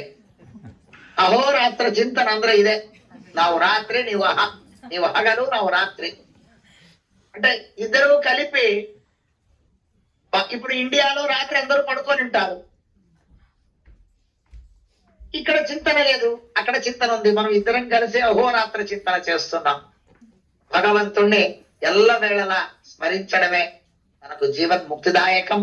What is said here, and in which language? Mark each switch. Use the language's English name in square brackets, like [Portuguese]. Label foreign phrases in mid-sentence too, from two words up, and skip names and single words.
[Kannada] ಅಹೋರಾತ್ರ ಚಿಂತನ ಅಂದ್ರೆ ಇದೆ. ನಾವು ರಾತ್ರಿ, ನೀವು ಹಗಲು, ನಾವು రాత్రి. [Telugu] అంటే ఇద్దరు కలిపి ఇప్పుడు ఇండియాలో రాత్రి అందరూ పడుకొని ఉంటారు. ఇక్కడ చింతన లేదు, అక్కడ చింతన ఉంది. మనం ఇద్దరం కలిసి అహోరాత్ర చింతన చేస్తున్నాం. భగవంతుణ్ణి ఎల్ల వేళలా స్మరించడమే మనకు జీవన్ముక్తిదాయకం.